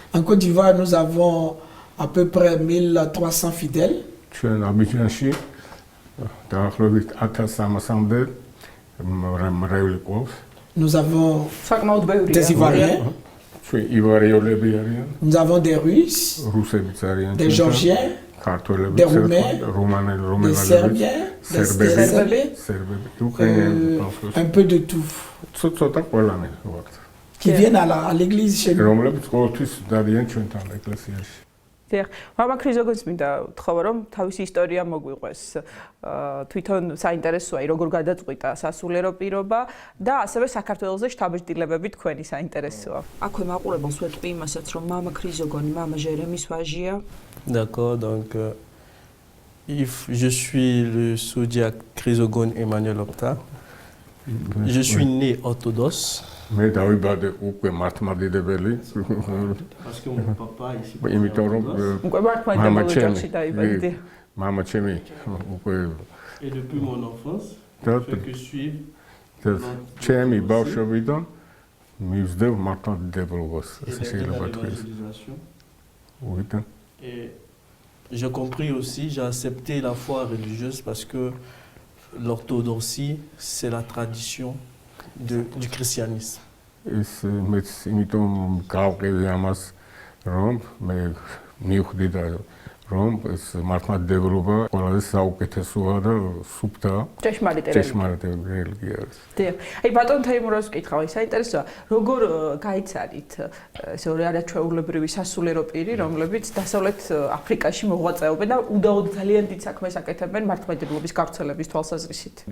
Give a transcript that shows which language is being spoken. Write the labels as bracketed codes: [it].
[fr] En Côte d'Ivoire, nous avons à peu près 1300 fidèles. [ka] ჩვენ აბიჯანში დაახლოებით 1300-მდე მრევლი ყავს. [fr] Nous avons [ka] საკმაოდ ბევრია. [fr] des Ivoiriens, [ka] ჩვენ ივარიოლები არიან, [fr] nous avons des Russes, [ka] რუსებიც არიან, [fr] des Georgiens, [ka] ქართველები, [fr] des Roumains, [ka] რომანელები, [fr] des Serbiens, des [ka] სერბები, სერბები, უკრაინელი, [fr] un peu de tout, [ka] ცოტა ყველანი ვართ. [fr] qui viennent à l'église chez nous. [ka] რომლებიც ყოველთვის დადიან ჩვენთან ეკლესიაში. დიახ, მამა ქრიზოგონს მინდა ვთხოვა რომ თავისი ისტორია მოგვიყვეს. თვითონ საინტერესოა, როგორ გადაწყვიტა სასულიერო პირობა და ასევე საქართველოს შთაბეჭდილებები თქვენი საინტერესოა. აქვე მაყურებელს ვეთქვი იმასაც, რომ მამა ქრიზოგონი მამა ჟერემის ვაჟია. [fr] D'accord, donc je suis le sous-diacre Chrysogone Emmanuel Opta. Je suis né orthodoxe. [ka] მე დავიბადე უკვე მართლმადიდებელი. [fr] Parce que mon papa ici. [ka] იმიტომ რომ უკვე მართლმადიდებლობის ოჯახში დაიბადე. მამა ჩემი უკვე [fr] Et depuis mon enfance, [ka] და [fr] je fais que suivre. [ka] ჩემი ბავშვობიდან მივზდევ მართლმადიდებლობას. [fr] Et [ka] ესე შეიძლება თქვა. [fr] l'évangélisation. უიტა Et j'ai compris aussi, j'ai accepté la foi religieuse parce que l'orthodoxie, c'est la tradition du christianisme. [ka] ეს მეც იმიტომ გავყევი ამას რომ მე მივხვდი და რომ ეს მართლმადიდებლობა ყველაზე საუკეთესოა და სუფთა ჭეშმარიტი რელიგია არის. დიახ. აი ბატონ თეიმურას ვკითხავ, საინტერესოა, როგორ გაიცანით ესე ორი არაჩვეულებრივი სასულიერო პირი, რომლებიც დასავლეთ აფრიკაში მოღვაწეობენ და უდაოდ ძალიან დიდ საქმეს აკეთებენ მართლმადიდებლობის გავრცელების თვალსაზრისით.